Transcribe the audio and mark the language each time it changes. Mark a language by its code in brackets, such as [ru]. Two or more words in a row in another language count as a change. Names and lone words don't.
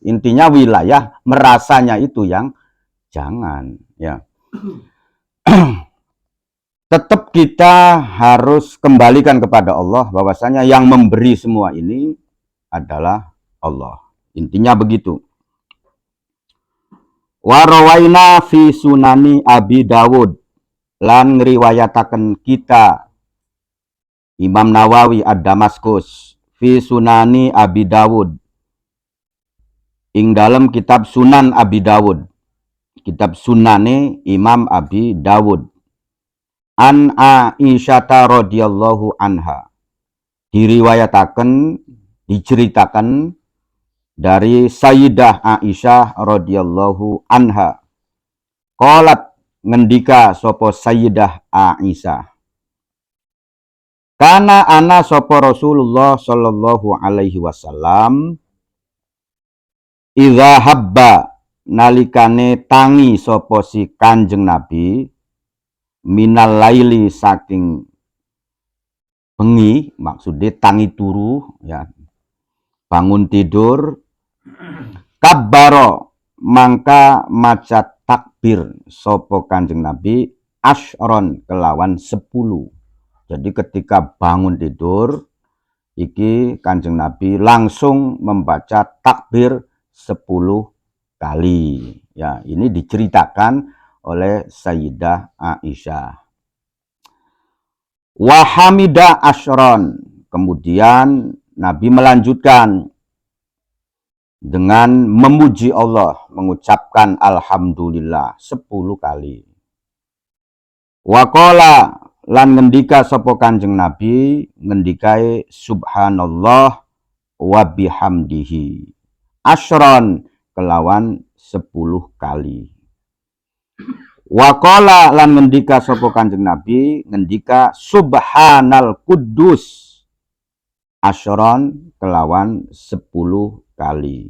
[id] Intinya wilayah merasanya itu yang jangan. Ya. Tetap kita harus kembalikan kepada Allah bahwasanya yang memberi semua ini adalah Allah. Intinya begitu. [ar] Warawaina fi sunani Abi Dawud, [jv] lan ngriwayataken kita Imam Nawawi ad-Damaskus [ar] fi sunani Abi Dawud, [jv] ing [id] dalam kitab [jv] Sunan Abi Dawud, kitab sunane Imam Abi Dawud, [ar] an Aisyah radhiyallahu anha, [jv] diriwayataken, [id] diceritakan dari [jv] Sayyidah Aisyah [ar] radhiyallahu anha. [jv] Qalat, ngendika sapa Sayyidah Aisyah, kana ana sapa Rasulullah [ar] sallallahu alaihi wasallam idza habba, [jv] nalikane tangi sapa si Kanjeng Nabi, [ar] minal laili, [jv] saking bengi, maksudnya tangi turu ya, [id] bangun tidur, [jv] kabbaro, mangka maca takbir sapa Kanjeng Nabi, asyron, kelawan 10. [id] Jadi ketika bangun tidur iki Kanjeng Nabi langsung membaca takbir 10 kali. Ya, ini diceritakan oleh Sayyidah Aisyah. [ar] Wa hamida asyron. [id] Kemudian Nabi melanjutkan dengan memuji Allah, mengucapkan alhamdulillah 10 kali. [ar] Wa qala [jv] lan ngendika sapa Kanjeng Nabi, ngendikae [ar] subhanallah wa bihamdihi asyron [jv] kelawan 10 kali. [ar] Wa qala [jv] lan ngendika sapa Kanjeng Nabi, ngendika [ar] subhanal quddus asyron [jv] kelawan 10 kali.